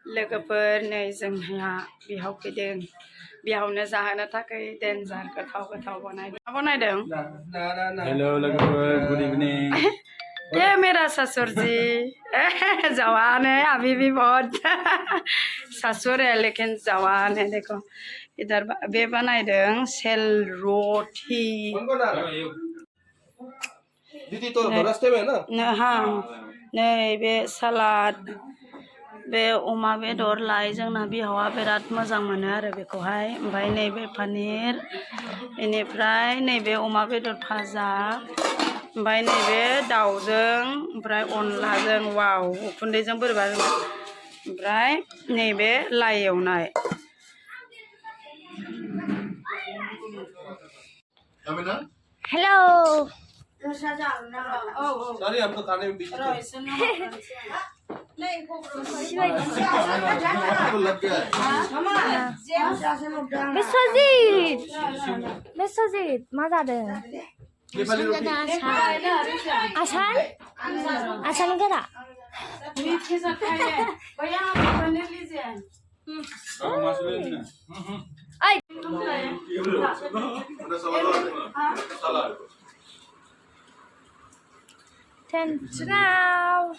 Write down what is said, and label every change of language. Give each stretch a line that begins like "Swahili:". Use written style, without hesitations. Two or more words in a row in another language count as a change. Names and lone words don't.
Bodo: लोगोफोर नै जोंहा बिहाव फैदों बिहावनो जाहोनो थाखाय देन्जार गोथाव बनायदों हेलो लोगोफोर
English: good evening
Hindi: ये मेरा ससुर जी जवान है अभी भी बहुत ससुर है लेकिन जवान है देखो इधर
Bodo: बे बनायदों
Hindi: सेल रोटी दीदी तो रास्ते में है ना
Bodo: हाँ नै बे सलाद बे अमा बेदर लाय जोंना बिहावा बिराद मोजां मोनो आरो बेखौहाय ओमफ्राय नैबे पनिर बेनिफ्राय नैबे अमा बेदर भाजा ओमफ्राय नैबे दाउजों ओमफ्राय अनलाजों वाव उखुन्दैजों बोरैबा ओमफ्राय नैबे लाइ एवनाय
English: hello
Hindi: सॉरी हमको खाने में बिजी थे
Bodo: बिस्वजित मा जादों आसान आसान गोरा Ciao.